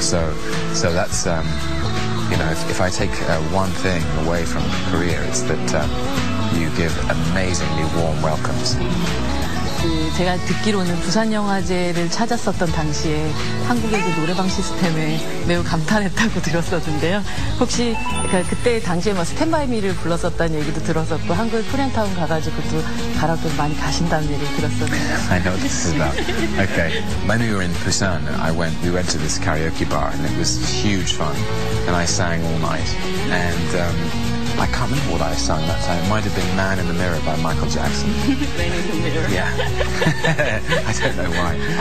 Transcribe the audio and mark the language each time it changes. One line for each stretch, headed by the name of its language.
English: So that's you know, if I take one thing away from Korea, it's that you give amazingly warm welcomes.
Korean: 제가 듣기로는 부산영화제를 찾았었던 당시에 한국의 그 노래방 시스템에 매우 감탄했다고 들었었는데요. 혹시 그때 당시에 뭐 스탠바이 미를 불렀었다는 얘기도 들었었고 한국의 코리안타운 가가지고도 가라오케 많이 가신다는 얘기를 들었었네요.
English: I know what this is about. Okay, when we were in Busan, we went to this karaoke bar and it was huge fun, and I sang all night. And I can't remember what I sang that time. It might have been "Man in the Mirror" by Michael Jackson. Man in the Mirror. Yeah. I don't know why.